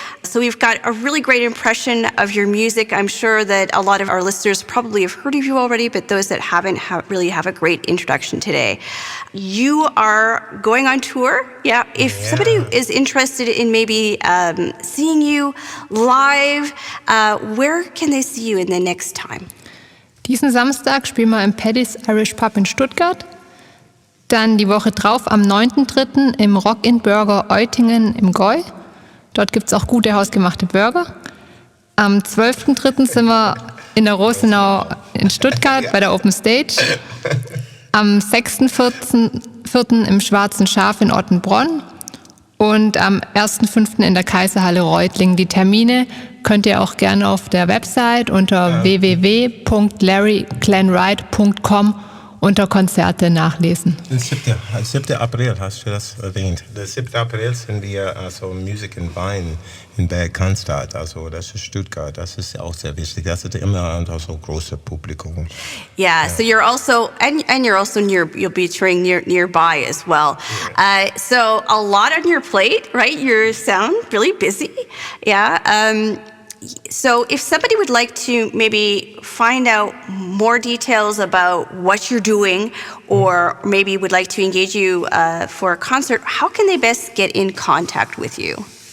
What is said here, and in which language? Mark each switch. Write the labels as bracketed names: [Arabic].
[English] So we've got a really great impression of your music. I'm sure that a lot of our listeners probably have heard of you already, but those that haven't really have a great introduction today. You are going on tour. Yeah. If somebody is interested in maybe seeing you live, where can they see you in the next time? [German] Diesen Samstag spielen wir im Paddy's Irish Pub in Stuttgart. Dann die Woche drauf am 9.3. im Rock-in' Eutingen im Gäu. Dort gibt es auch gute hausgemachte Burger. Am 12.3. sind wir in der Rosenau in Stuttgart bei der Open Stage. Am 6.4. im Schwarzen Schaf in Ottenbronn. Und am 1.5. in der Kaiserhalle Reutlingen. Die Termine könnt ihr auch gerne auf der Website unter www.larryclanwright.com unter Konzerte nachlesen. Der 7. April, hast du das erwähnt? Der 7. April sind wir also Music in Wein in Bad Cannstatt, also das ist Stuttgart, das ist auch sehr wichtig. Das ist immer ein so großes Publikum. [English] Yeah, so you're also, and you're also you'll be touring nearby as well. So a lot on your plate, right? You sound really busy. Yeah. So if somebody would like to maybe find out more details about what you're doing, or maybe would like to engage you for a concert, how can they best get in contact with you?